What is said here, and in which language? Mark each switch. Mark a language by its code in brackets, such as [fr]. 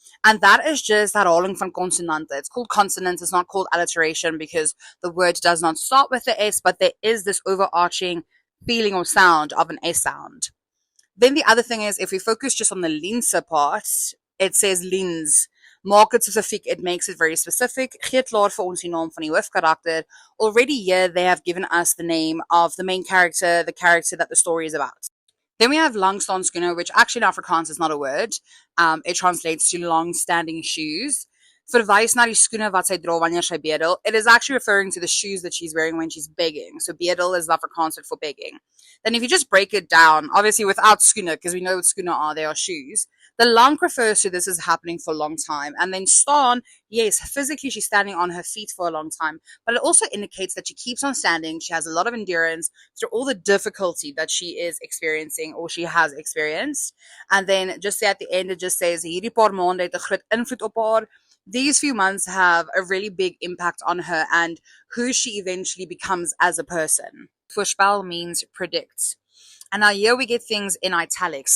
[en] And that is just [af] herhaling van consonante. [en] It's called consonants. It's not called alliteration because the word does not start with the S, but there is this overarching feeling or sound of an S sound. Then the other thing is, if we focus just on the Liense part, it says Liens. [af] Maak het specifiek, [en] it makes it very specific. [af] Gee klaar vir ons die naam van die hoofkarakter. [en] Already here, they have given us the name of the main character, the character that the story is about. Then we have Lankstaanskoene, which actually in Afrikaans is not a word. It translates to long-standing shoes. [af] Verwys na die skoene wat sy dra wanneer sy bedel. [en] It is actually referring to the shoes that she's wearing when she's begging. So bedel is Afrikaans for begging. Then if you just break it down, obviously without skoene, because we know what skoene are, they are shoes. The lank refers to this as happening for a long time. And then staan, yes, physically she's standing on her feet for a long time. But it also indicates that she keeps on standing. She has a lot of endurance through all the difficulty that she is experiencing or she has experienced. And then just at the end, it just says, [af] hierdie paar maande het 'n groot invloed op haar. [en] These few months have a really big impact on her and who she eventually becomes as a person. Voorspel means predict. And now here we get things in italics.